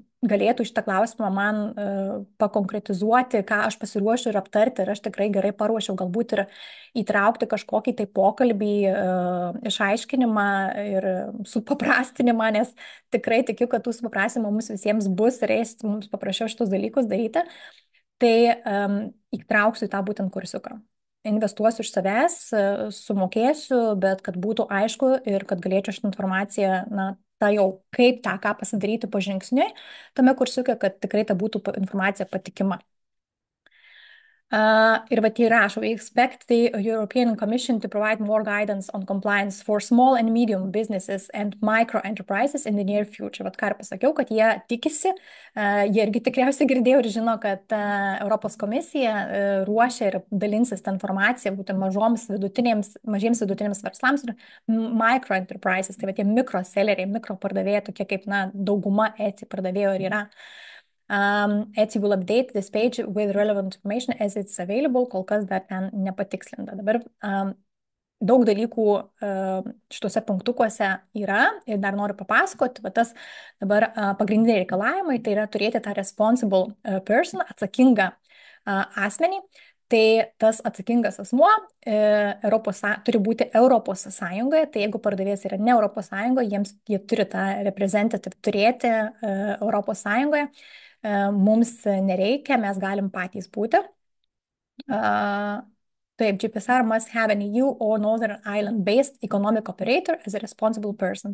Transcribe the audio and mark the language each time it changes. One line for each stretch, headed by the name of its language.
Lithuanian: galėtų šitą klausimą man pakonkretizuoti, ką aš pasiruošiu ir aptarti, ir aš tikrai gerai paruošiau, galbūt ir įtraukti kažkokį tai pokalbį, išaiškinimą ir supaprastinimą, nes tikrai tikiu, kad tų supaprastinimų mums visiems bus ir mums paprašiau šitus dalykus daryti, tai įtrauksiu į tą būtent kursiuką. Investuosiu iš savęs, sumokėsiu, bet kad būtų aišku ir kad galėčiau šitą informaciją, na, tą jau kaip tą, ką pasidaryti pažingsniui tame kursiuke, kad tikrai ta būtų informacija patikima. Ir vat jį rašo,
English: we expect the European Commission to provide more guidance on compliance for small and medium businesses and micro enterprises in the near future.
Lithuanian: Vat ką ir pasakiau, kad jie tikisi, jie irgi tikriausiai girdėjo ir žino, kad Europos komisija ruošia ir dalinsis tą informaciją būtent mažiems vidutiniams verslams ir micro enterprises, tai va tie mikro selleriai, mikro pardavėjai, tokie kaip, na, dauguma Etsy pardavėjų ir yra.
English: Etsy will update this page with relevant information as it's available,
Lithuanian: kol kas dar ten nepatikslinta. Dabar daug dalykų šituose punktukuose yra ir dar noriu papasakoti, bet tas dabar pagrindiniai reikalavimai, tai yra turėti tą responsible person, atsakingą asmenį. Tai tas atsakingas asmuo turi būti Europos Sąjungoje, tai jeigu pardavėjas yra ne Europos Sąjungoje, jie turi tą reprezentative turėti Europos Sąjungoje. Mums nereikia, mes galim patys būti.
English: Taip, GPSR must have an EU or Northern Ireland-based economic operator as a responsible person.